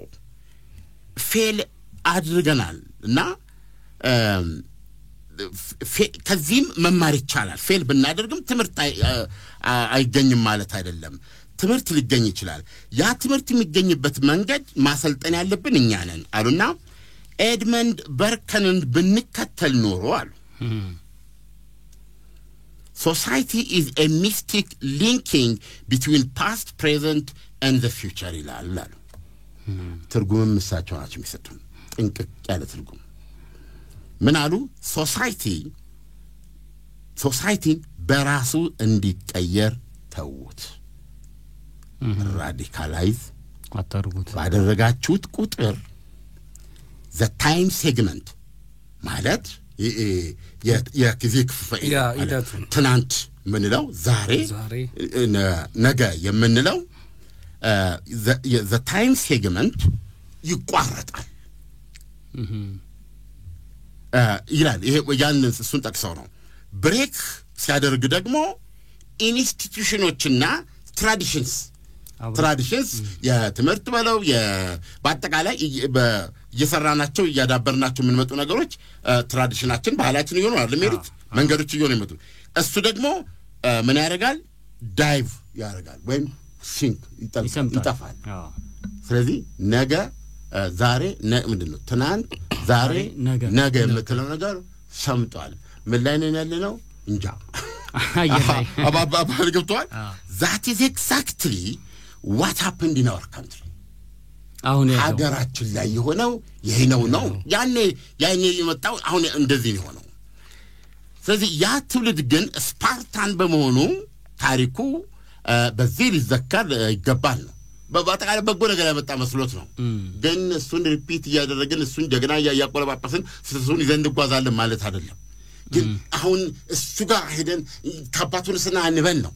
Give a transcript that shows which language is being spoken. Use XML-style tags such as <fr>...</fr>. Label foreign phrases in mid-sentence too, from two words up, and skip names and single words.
<am>ፌል አድርገናል እና ከዚህም መማር ይቻላል። ፌል ብናደርግም ትምህርት አይገኝም ማለት አይደለም። ትምህርት ሊገኝ ይችላል። ያ ትምህርት የሚገኝበት መንገድ ማሰልጠን ያለብን እኛ ነን አሉና ኤድመንድ በርከንን ብንከተል ኖሮ አሉ</am> <en>society is a mystic linking between past, present and the future</en> <am>ይላል አሉ። ትርጉምም እሳቸው ናቸው የሚሰጡን ጥንቅቅ ያለ ትርጉም። ምን አሉ? ሶሳይቲ በራሱ እንዲቀየር ተውት። ራዲካላይዝ አታርጉት ባደረጋችሁት ቁጥር</am> <en>the time segment</en> <am>ማለት የጊዜ ክፍል ትናንት ምንለው ዛሬ ነገ የምንለው</am> <en>the time segment</en> <am>ይቋረጣል ይላል። ይሄ ያንን እሱን ጠቅሰው ነው። ብሬክ ሲያደርግ ደግሞ ኢንስቲትዩሽኖችና ትራዲሽንስ የትምህርት በለው በአጠቃላይ እየሰራናቸው እያዳበርናቸው የምንመጡ ነገሮች ትራዲሽናችን ባህላችን እየሆኑ አይደል የሚሄዱት መንገዶች እየሆኑ ይመጡ። እሱ ደግሞ ምን ያደርጋል? ዳይቭ ያደርጋል ወይም ሲንክ ይጠፋል። ስለዚህ ነገ ዛሬ ምንድነው ትናንት ዛሬ ነገ የምትለው ነገር ሰምጧል። ምን ላይ ነን ያለነው እንጃ። አባባል ገብቷል።</am> <en>that is exactly what happened in our country</en> <am>አሁን ሀገራችን ላይ የሆነው ይሄ ነው ያኔ የመጣው አሁን እንደዚህ ነው የሆነው ስለዚህ ያ ትውልድ ግን ስፓርታን በመሆኑ ታሪኩ በዚህ ሊዘከር ይገባል ነው በባጣቃለ በጎ ነገር ያመጣ መስሎት ነው ግን እሱን ሪፒት ያደረግን እሱን ጀግና ያቆለባጳስን እሱን ይዘን እንጓዛለን ማለት አይደለም ግን አሁን እሱ ጋር ሄደን ካባቱን ስናንበን ነው</am>